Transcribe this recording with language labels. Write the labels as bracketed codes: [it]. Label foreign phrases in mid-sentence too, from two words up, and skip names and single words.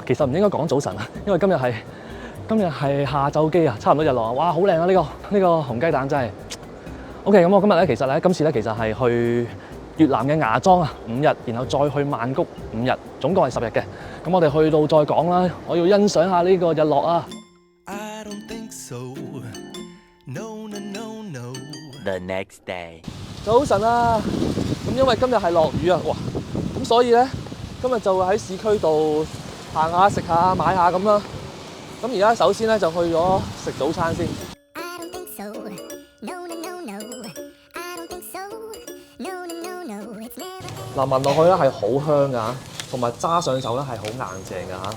[yue] 其實唔應該講早晨啊，因為今日係下晝機啊，差唔多日落啊！哇，好靚啊！呢個紅雞蛋真係 OK。咁我今次咧其實係去越南嘅芽莊啊5日，然後再去曼谷5日，總共係10日嘅。咁我哋去到再講啦。我要欣賞下呢個日落啊 [en] I don't think so. No, no, no, no. The next day. [yue] 早晨啊！咁因為今日係落雨啊，哇！咁所以咧今日就會喺市區度行下、食下、買下咁啦。咁而家首先咧就去咗食早餐先。嗱，聞落去咧係好香㗎，同埋揸上手咧係好硬淨㗎嚇。